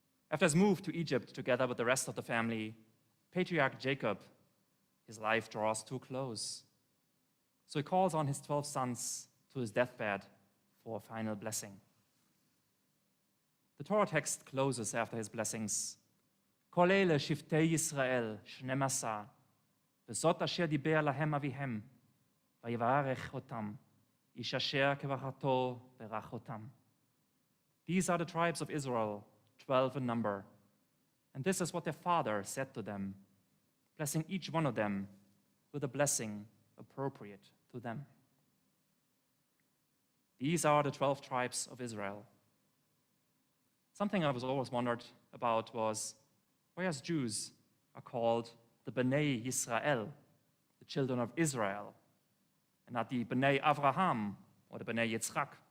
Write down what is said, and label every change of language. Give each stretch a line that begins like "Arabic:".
English: After his move to Egypt together with the rest of the family, Patriarch Jacob, his life draws to a close. So he calls on his 12 sons to his deathbed for a final blessing. The Torah text closes after his blessings.
Hebrew: Kol ele shiftei Yisrael, 12, וזאת אשר דיבר להם אביהם, ויברך אותם, איש אשר כברכתו ברך אותם.
English: These are the tribes of Israel, 12 in number, and this is what their father said to them, blessing each one of them with a blessing appropriate to them. These are the 12 tribes of Israel. Something I was always wondered about was why us Jews are called the Bnei Yisrael, the children of Israel, and not the Bnei Avraham or the Bnei Yitzchak.